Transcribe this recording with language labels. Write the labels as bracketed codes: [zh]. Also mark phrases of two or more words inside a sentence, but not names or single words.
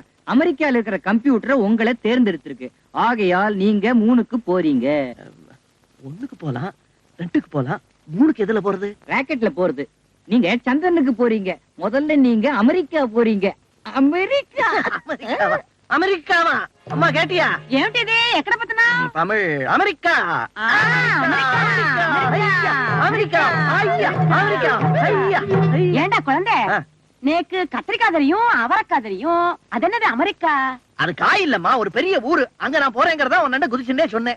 [ta] அமெரிக்கால இருக்கிற கம்ப்யூட்டர் உங்களை தேர்ந்தெடுத்திருக்கு. ஆகையால் நீங்க 3க்கு போறீங்க. 1க்கு போலாம், 2க்கு போலாம், 3க்கு எதுல போறது? ராக்கெட்ல போறது. நீங்க சந்திரனுக்கு போறீங்க. முதல்ல நீங்க அமெரிக்கா போறீங்க. அமெரிக்கா? அமெரிக்காவா? அம்மா கேட்டியா? [te] ఏమిటిది ఎక్కడ పోతున్నా? [ta] தமிழ் அமெரிக்கா. அமெரிக்கா. ஐயா, அமெரிக்கா. ஐயா. ஏண்டா குழந்தை, ஆ. நேக்கு கத்திரிக்காய் தெரியும், அவரைக்காய் தெரியும், அது என்னது அமெரிக்கா? அது காய் இல்லம்மா, ஒரு பெரிய ஊரு. அங்க நான் போறேங்கிறதா உன்ன குதிச்சுட்டே சொன்னேன்.